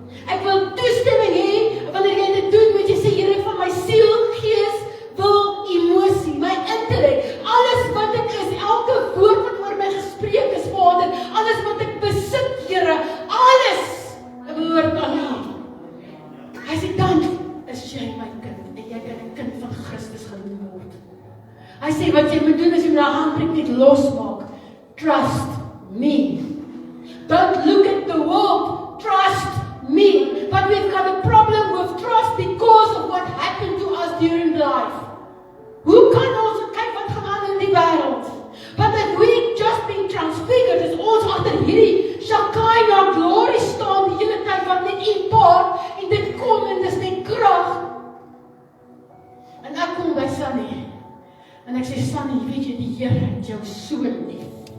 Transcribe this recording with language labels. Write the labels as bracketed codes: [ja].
[af] Ek wil toestemming hê, wanneer jy dit doen, moet jy sê, Here, van my siel, gees, wil, emosie, my intellek, alles wat ek is, elke woord wat oor my gespreek is, Vader, alles wat ek besit, Here, alles, behoort aan U. Hy sê, dan is jy my kind, en jy kan 'n kind van Christus genoem word. Hy sê, wat jy moet doen, is jy moet die handbriek net losmaak. [en] Trust me. Don't look at the world, trust me. But we've got a problem with trust because of what happened to us during life. [af] Hoe kan ons kyk wat gaan aan in die wêreld? [en] But if we just been transfigured, [af] is ons agter hierdie Shekinah glory staan die hele tyd wat net impart en dit kom en dis net krag. En ek kom by Sunny. En ek sê, Sunny, weet jy, die Here het jou so lief.